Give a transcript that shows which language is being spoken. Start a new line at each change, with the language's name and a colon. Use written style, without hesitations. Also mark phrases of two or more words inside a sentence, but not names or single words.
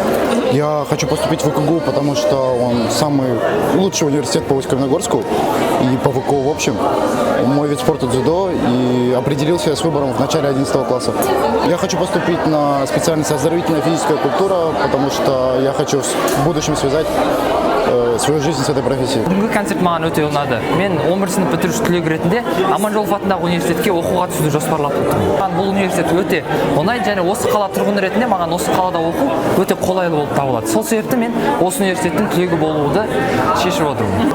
Russian: Я хочу поступить в ВКГУ, потому что он самый лучший университет по Усть-Каменогорску и по ВКУ в общем. Мой вид спорта дзюдо, и определился я с выбором в начале 11 класса. Я хочу поступить на специальность оздоровительная физическая культура, потому что я хочу в будущем связать свою жизнь с этой профессией.
Kazakh: Бүгінгі концерт маған өте ұнады. Мен 11 сынып бітіруші түлек ретінде Аманжолов атындағы университетке оқуға түсуді жоспарлап отырмын. Бұл университет өте оңай, және осы қала тұрғыны ретінде маған осы қалада оқу өте қолайлы болып табылады. Сол себепті мен осы университеттің түлегі болуды шешіп отырмын.